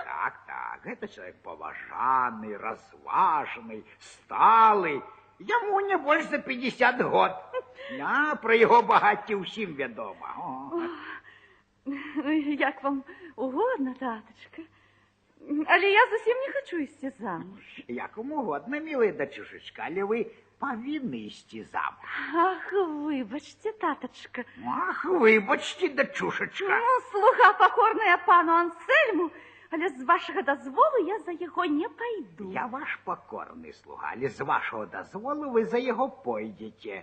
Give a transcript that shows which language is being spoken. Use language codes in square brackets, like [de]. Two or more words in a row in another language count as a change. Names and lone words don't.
[be] Так, гэта чалавек паважаны, разважны, сталы. Яму не больш за 50 год. Пра яго багацце ўсім вядома. Як вам угодно, таточка. Але я зусім не хочу ісці замуж. Як вам угодно, милая дачушечка, але вы павінны ісці замуж. Ах, выбачце, таточка. Ах, выбачце, дачушечка. Ну, слуга покорная пану Ансельму, але з вашага дазволу я за яго не пайду. Я ваш покорны слуга, але з вашого дазволу вы за яго пойдзеце.